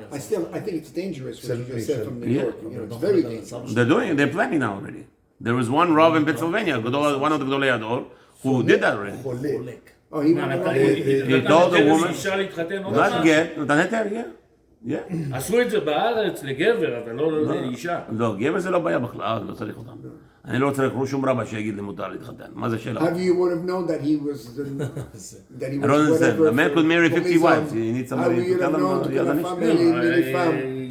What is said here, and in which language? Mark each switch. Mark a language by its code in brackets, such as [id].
[en] I think it's dangerous what you just said from New York. It's very dangerous. They're planning now already. There was one Rav in Pennsylvania, one of the Gedolei Ador, who did that already. Oh, he told the woman, not get, [he] נתן היתר, [en] yeah. [he] עשו את זה בארץ לגבר, אבל לא לאישה. לא, גבר זה לא בעיה בכלל, לא צריך אותם. אני לא צריך שום רבא שיגיד לי מותר להתחתן. מה זה שאלה? [en] Have you would have known that he was I don't understand. A man could marry 50 wives. He needs somebody to tell him.